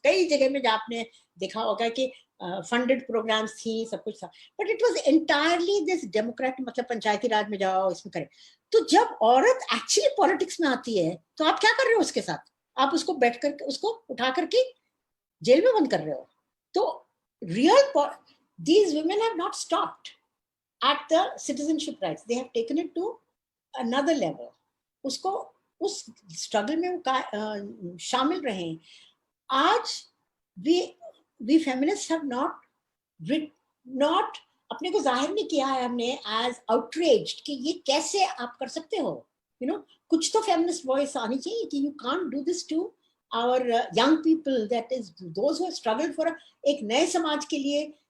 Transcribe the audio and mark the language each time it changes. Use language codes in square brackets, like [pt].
[hi] कई जगह में जहाँ आपने देखा होगा कि फंडेड प्रोग्राम्स थी, सब कुछ था, [en] but it was entirely this democrat, [hi] मतलब पंचायती राज में जाओ, इसमें करें। तो जब औरत एक्चुअली पॉलिटिक्स में आती है तो आप क्या कर रहे हो उसके साथ? आप उसको बैठ कर, उसको उठा करके जेल में बंद कर रहे हो। तो real [en] these women have not stopped at the citizenship rights, they have taken it to another level. [hi] उसको उस स्ट्रगल में वो शामिल रहे। आज [en] we feminists have not [hi] अपने को जाहिर नहीं किया है हमने [en] as outraged [hi] कि ये कैसे आप कर सकते हो। कुछ तो फेमिनिस्ट वॉइस आनी चाहिए कि [en] you can't do this to our young people, that is those who struggle for [hi] एक नए समाज के लिए।